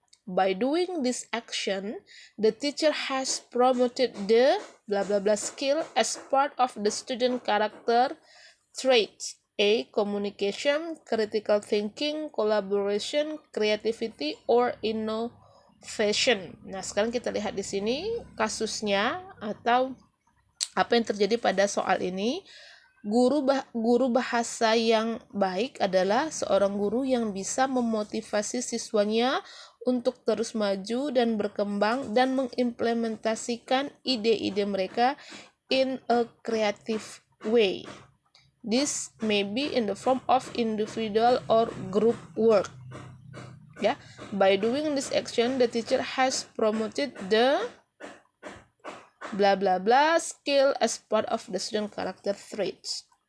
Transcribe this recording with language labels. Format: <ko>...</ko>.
<en>By doing this action, the teacher has promoted the blah blah blah skill as part of the student character traits. A. Communication, critical thinking, collaboration, creativity, or innovation.</en> <id>Nah, sekarang kita lihat di sini kasusnya atau apa yang terjadi pada soal ini. Guru bahasa yang baik adalah seorang guru yang bisa memotivasi siswanya untuk terus maju dan berkembang dan mengimplementasikan ide-ide mereka</id> <en>in a creative way. This may be in the form of individual or group work. Yeah, by doing this action, the teacher has promoted the blah blah blah skill as part of the student character traits.</en>